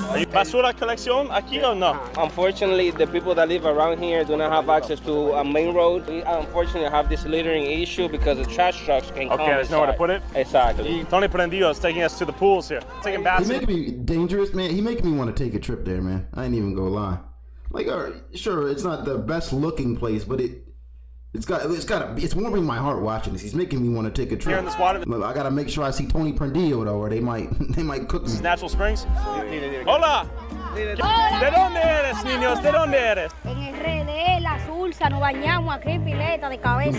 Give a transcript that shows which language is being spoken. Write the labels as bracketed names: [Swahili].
[Spanish] ¿Basura colección aquí o no? [English] Unfortunately, the people that live around here do not have access to a main road. We unfortunately have this littering issue because the trash trucks can come. Okay, there's nowhere to put it? Exactly. Tony Prendijo is taking us to the pools here. Taking baths. He making me dangerous, man. He making me want to take a trip there, man. I ain't even gonna lie. Like, sure, it's not the best looking place, but it's warming my heart watching this. He's making me want to take a trip. Here in this water. Look, I gotta make sure I see Tony Prendijo though, or they might cook me. [Spanish] Natural Springs. Hola. ¿De dónde eres, niños? ¿De dónde eres? En el RD, la Sulsa, nos bañamos aquí en pileta de cabeza.